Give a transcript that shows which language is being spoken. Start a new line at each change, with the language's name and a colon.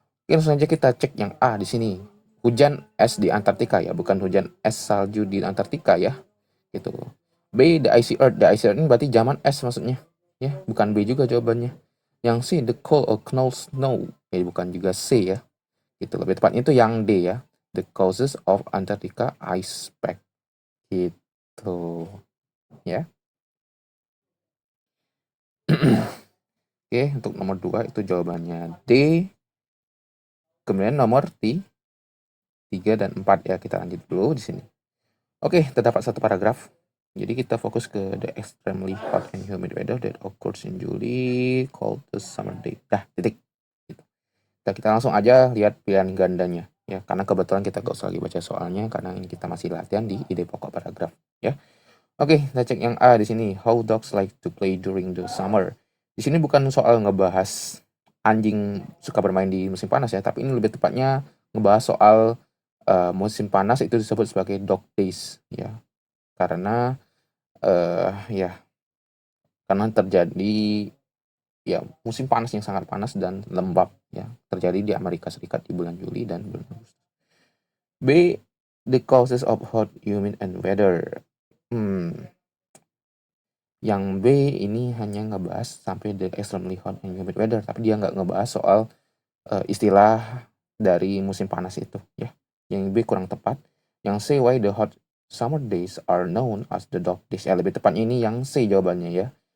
Indonesian: Oke, langsung aja kita cek yang A di sini. Hujan es di Antartika ya, bukan hujan es salju di Antartika ya. Gitu. B,
English: the icy earth. The icy earth
Indonesian: ini berarti zaman es maksudnya. Ya, bukan B juga jawabannya. Yang C,
English: the cold or knows snow.
Indonesian: Ya, bukan juga C ya. Gitu. Lebih tepatnya itu yang D ya.
English: the causes of Antarctica ice pack.
Indonesian: Gitu. Ya. Oke, untuk nomor 2 itu jawabannya D. Kemudian nomor 3 dan 4 ya, kita lanjut dulu di sini. Oke, terdapat satu paragraf. Jadi kita fokus ke
English: the extremely hot and humid weather that occurs in July called the summer day.
Indonesian: Dah, titik. Gitu. Kita langsung aja lihat pilihan gandanya ya, karena kebetulan kita gak usah lagi baca soalnya karena ini kita masih latihan di ide pokok paragraf ya. Oke, kita cek yang A di sini.
English: How dogs like to play during the summer.
Indonesian: Di sini bukan soal ngebahas anjing suka bermain di musim panas ya, tapi ini lebih tepatnya ngebahas soal musim panas itu disebut sebagai dog days ya. Karena ya karena terjadi ya musim panas yang sangat panas dan lembab ya, terjadi di Amerika Serikat di bulan Juli dan bulan Agustus. B.
English: The causes of hot, humid, and weather.
Indonesian: Yang B ini hanya ngebahas sampai
English: the extremely hot and humid weather,
Indonesian: tapi dia nggak ngebahas soal istilah dari musim panas itu ya. Yang B kurang tepat. Yang C,
English: why the hot summer days are known as the dog days.
Indonesian: Ya, lebih tepatnya ini yang C jawabannya ya.